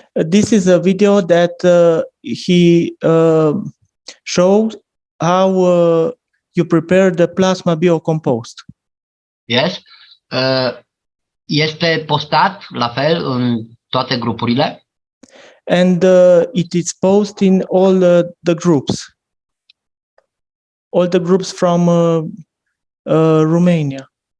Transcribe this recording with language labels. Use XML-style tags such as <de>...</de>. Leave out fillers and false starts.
<en>This is a video that he showed how you prepare the plasma biocompost. Yes.</en> <ro>Este postat la fel în toate grupurile.</ro> <en>And it is posted in all the groups. All the groups from Romania.</en>